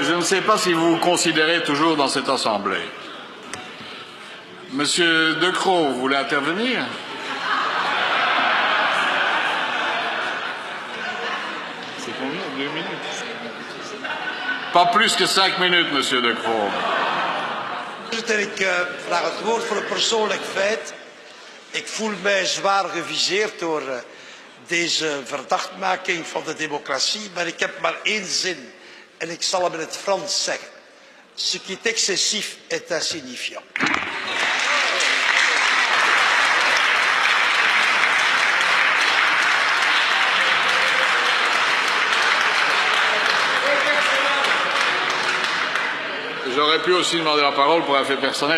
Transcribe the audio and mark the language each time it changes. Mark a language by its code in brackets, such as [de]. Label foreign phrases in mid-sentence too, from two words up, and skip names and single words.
[fr] Je ne sais pas si vous vous considérez toujours dans cette assemblée. Monsieur De Croo, vous voulez intervenir? C'est combien? 2 minutes? Pas plus que 5 minutes, Monsieur De Croo. [nl] Voorzitter, ik vraag het woord voor een persoonlijk feit. Ik voel mij zwaar geviseerd door deze verdachtmaking van de democratie, maar ik heb maar één zin en ik zal hem in het Frans zeggen. [fr] Ce qui est excessif est insignifiant. J'aurais pu aussi demander la parole pour un fait personnel.